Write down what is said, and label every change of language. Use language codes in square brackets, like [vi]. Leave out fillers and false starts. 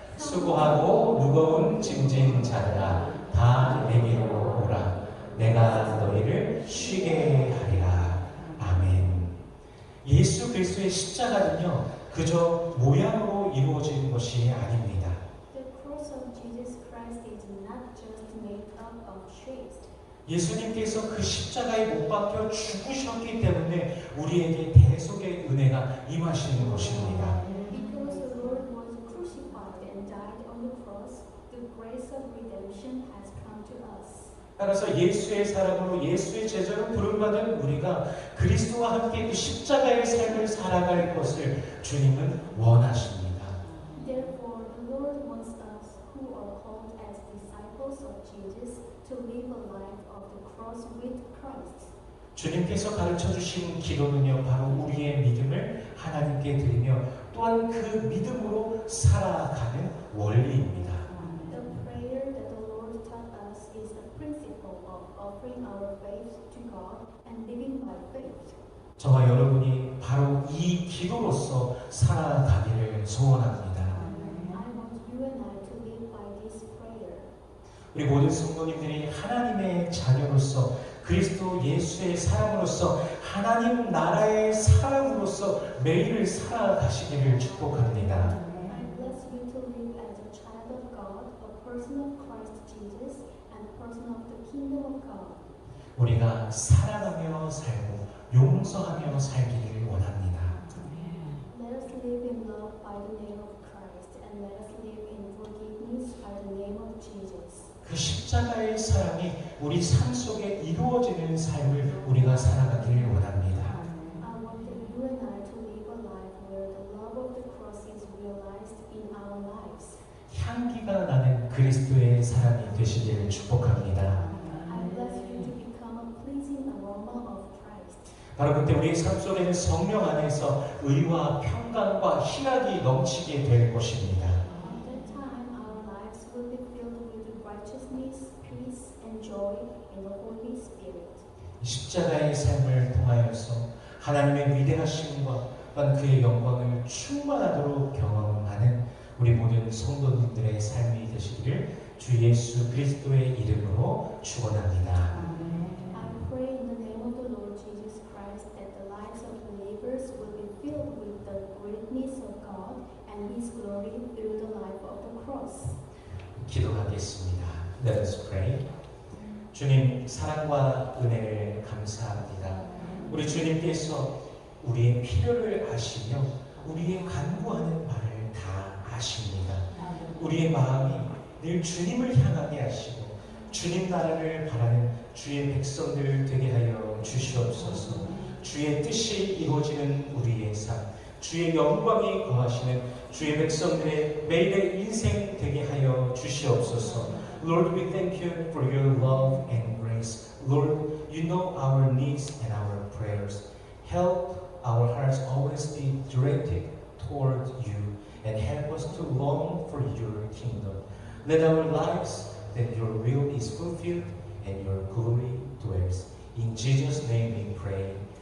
[ko] 수고하고 무거운 짐진 자들아 다 내게로 오라. 내가 너희를 쉬게 하리라. 아멘. 예수 그리스도의 십자가는요 그저 모양으로 이루어진 것이 아닙니다. [en] the cross of Jesus Christ is not just made up of shapes. [ko] 예수님께서 그 십자가에 못 박혀 죽으셨기 때문에 우리에게 대속의 은혜가 임하시는 것입니다. [en] Because the Lord was crucified and died on the cross, the grace of redemption has come to us. [ko] 따라서 예수의 사람으로 예수의 제자로 부름받은 우리가 그리스도와 함께 그 십자가의 삶을 살아갈 것을 주님은 원하십니다. [en] Therefore, the Lord wants us who are called as disciples of Jesus to live a life of the cross with Christ. [ko] 주님께서 가르쳐 주신 기도는요 바로 우리의 믿음을 하나님께 드리며 또한 그 믿음으로 살아가는 원리입니다. [en] The prayer that the Lord taught us is the principle of offering our faith to God and living by faith. [ko] 저와 여러분이 바로 이 기도로서 살아가기를 소원합니다. [en] I want you and I to live by this prayer. [ko] 우리 모든 성도님들이 하나님의 자녀로서 그리스도 예수의 사람으로서 하나님 나라의 사람으로서 매일을 살아가시기를 축복합니다. [en] I bless you to live as a child of God, a person of Christ Jesus, and a person of the kingdom. kingdom of God. [ko] 우리가 사랑하며 살고 용서하며 살기를 원합니다. [en] Let us live in love by the name of Christ, and let us live in forgiveness by the name of Jesus. [ko] 그 십자가의 사랑이 우리 삶 속에 이루어지는 삶을 우리가 살아가기를 원합니다. [en] I want you and I to live a life where the love of the cross is realized in our lives. [ko] 향기가 나는 그리스도의 사랑이 되시기를 축복합니다. [en] I bless you to become a pleasing aroma of Christ. [ko] 바로 그때 우리의 삶 속에는 성령 안에서 의와 평강과 희락이 넘치게 될 것입니다. [en] At that time, our lives will be filled with righteousness, peace, and joy in the Holy Spirit. [ko] 십자가의 삶을 통하여서 하나님의 위대하심과 또한 그의 영광을 충만하도록 경험하는 우리 모든 성도님들의 삶이 되시기를 주 예수 그리스도의 이름으로 축원합니다. [en] I pray in the name of the Lord Jesus Christ that the lives of believers will be filled with the greatness of God and His glory through the life of the cross. [ko] 기도하겠습니다. [en] Let us pray. [ko] 주님 사랑과 은혜를 감사합니다. 우리 주님께서 우리의 필요를 아시며 우리의 간구하는 말을 다 아십니다. 우리의 마음이 늘 주님을 향하게 하시고 주님 나라를 바라는 주의 백성들 되게 하여 주시옵소서. 주의 뜻이 이루어지는 우리의 삶, 주의 영광이 거하시는 주의 백성들의 매일의 인생 되게 하여 주시옵소서. [en] Lord, we thank you for your love and grace. Lord, you know our needs and our prayers. Help our hearts always be directed toward you and help us to long for your kingdom. Let our lives that your will is fulfilled and your glory dwells. In Jesus' name we pray.